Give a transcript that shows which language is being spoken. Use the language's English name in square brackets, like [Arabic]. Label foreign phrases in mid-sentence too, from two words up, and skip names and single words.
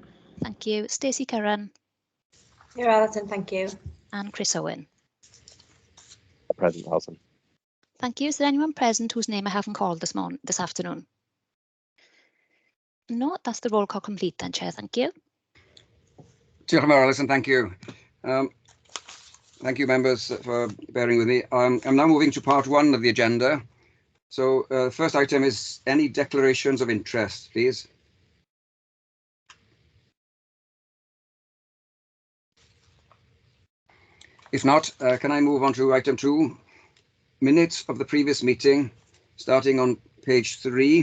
[English] Thank you. Stacey Curran. Here, Alison, thank you. And Chris Owen. Present, Alison. Thank you. Is there anyone present whose name I haven't called this afternoon? No, that's the roll call complete then, Chair. Thank you. [Welsh] Diolch yn fawr, Alison, [English] thank you. Thank you, members, for bearing with me. I'm now moving to part one of the agenda. So first item is any declarations of interest, please. If not, can I move on to item 2, minutes of the previous meeting, starting on page 3.